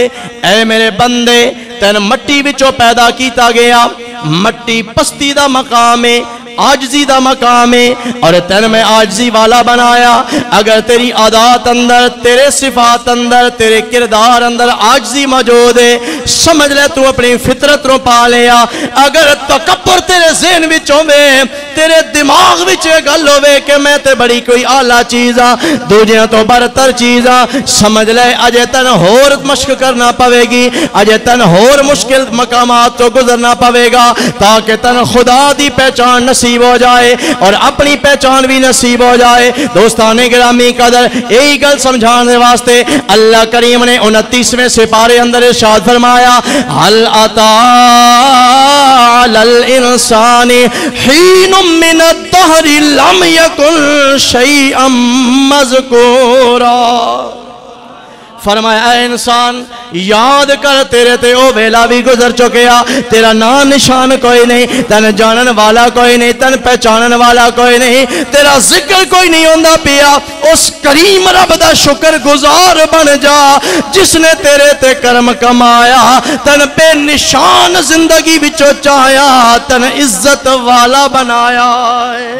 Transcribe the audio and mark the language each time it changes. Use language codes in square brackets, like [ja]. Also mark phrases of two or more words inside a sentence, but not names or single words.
[pa] اے میرے بندے، تین مٹی بچو پیدا کیتا گیا، مٹی پستی دا مقام ہے، عاجزی دا مقام ہے، اور تین میں عاجزی والا بنایا۔ اگر تیری عادات اندر، تیرے صفات اندر، تیرے کردار اندر عاجزی موجود ہے، سمجھ لے تو اپنی فطرت رو پا لیا۔ اگر تکبر تیرے ذہن وچ ہوے، تیرے دماغ وچ گل ہوے کہ میں تے بڑی کوئی اعلیٰ چیز ہاں، دوجیاں تو برتر چیز ہاں، سمجھ لے اجے تن ہور مشق کرنا پوے گی، اجے تن ہور مشکل مقامات تو گزرنا پوے گا، تاکہ تن خدا دی پہچان نصیب ہو جائے اور اپنی پہچان بھی نصیب ہو جائے۔ دوستان گرامی قدر، یہی گل سمجھانے واسطے اللہ کریم نے 29ویں سپارے اندر ارشاد فرمایا، [ar] حل اتا علی الانسان حین من الدہر لم یکن شیئا مذکورا۔ [pa] فرمایا اے انسان یاد کر تیرے تے او ویلا بھی گزر چکیا، تیرا نام نشان کوئی نہیں، تن جانن والا کوئی نہیں، تن پہچانن والا کوئی نہیں، تیرا ذکر کوئی نہیں ہوندا پیا، اس کریم رب دا شکر گزار بن جا جس نے تیرے تے کرم کمایا، تن بے نشان زندگی بچو چایا، تن عزت والا بنایا ہے۔